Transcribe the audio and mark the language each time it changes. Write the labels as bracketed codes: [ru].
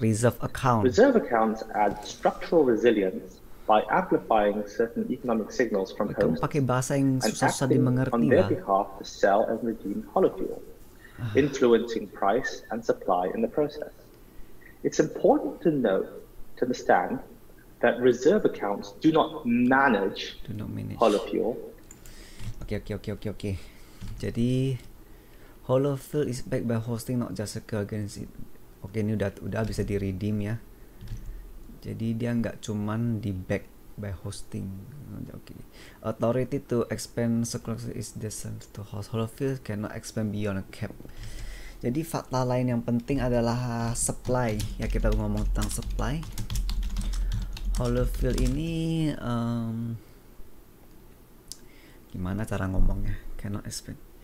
[en] Reserve accounts add structural resilience by amplifying certain economic signals from hosts and acting on their behalf to sell and redeem Holo Fuel, influencing price and supply in the process. It's important to understand that reserve accounts do not manage Holo Fuel. [id] Oke. Jadi [en] Holo Fuel is backed by hosting, not just a currency. [id] Oke, ini udah bisa di redeem ya. Jadi dia nggak cuman di [en] back by hosting. [id] Oke. [en] Authority to expand security is descent to host. Holo Fuel cannot expand beyond a cap. [id] Jadi fakta lain yang penting adalah supply. Ya, kita ngomong tentang supply. Holo Fuel ini gimana cara ngomongnya? [en] Cannot expand.